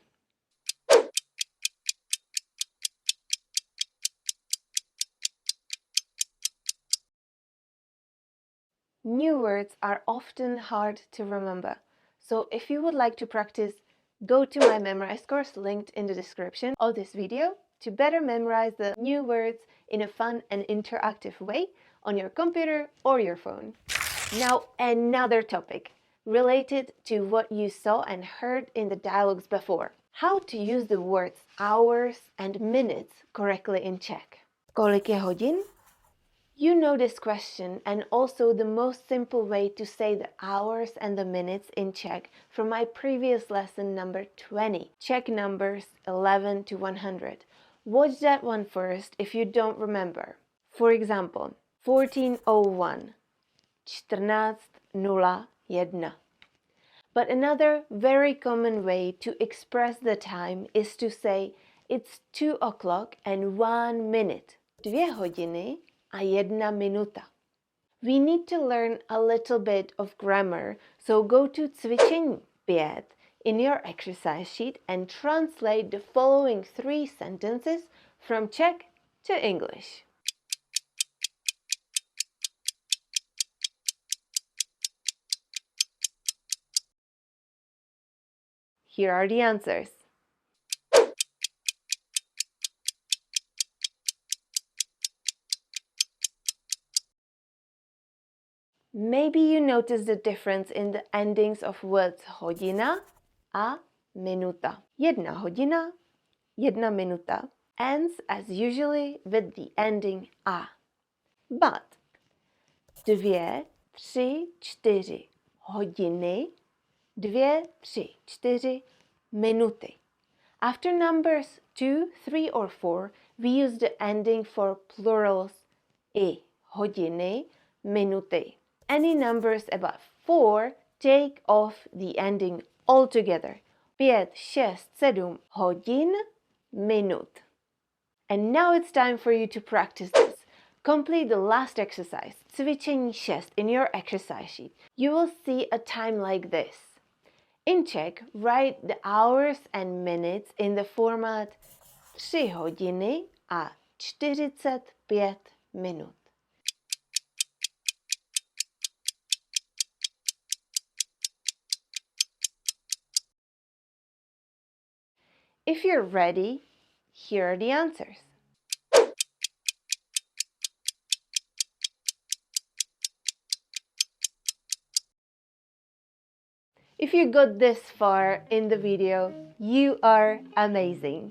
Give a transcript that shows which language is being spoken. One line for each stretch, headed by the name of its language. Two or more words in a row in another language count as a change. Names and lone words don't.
English: New words are often hard to remember, so if you would like to practice, go to my Memrise course linked in the description of this video to better memorize the new words in a fun and interactive way on your computer or your phone. Now, another topic related to what you saw and heard in the dialogues before. How to use the words hours and minutes correctly in Czech.
Czech: Kolik je hodin?
English: You know this question and also the most simple way to say the hours and the minutes in Czech from my previous lesson number 20, Czech numbers 11 to 100. watch that one first if you don't remember. For example, 14:01, 14:01. But another very common way to express the time is to say it's 2 o'clock and 1 minute.
Czech: 2 hodiny a 1 minuta.
English: We need to learn a little bit of grammar, so go to cvičení 5 in your exercise sheet and translate the following 3 sentences from Czech to English. Here are the answers. Maybe you notice the difference in the endings of words
Czech: hodina a minuta.
English: 1
Czech: hodina, 1 minuta
English: ends as usually with the ending a.
Czech: But 2, 3, 4 hodiny, 2, 3, 4 minuty.
English: After numbers 2, 3 or 4, we use the ending for plurals I,
Czech: hodiny, minuty.
English: Any numbers above 4 take off the ending altogether.
Czech: 5, 6, 7 hodin, minut.
English: And now it's time for you to practice this. Complete the last exercise, cvičení 6, in your exercise sheet. You will see a time like this. In Czech, write the hours and minutes in the format
Czech: 3 hodiny a 45 minut.
English: If you're ready, here are the answers. If you got this far in the video, you are amazing.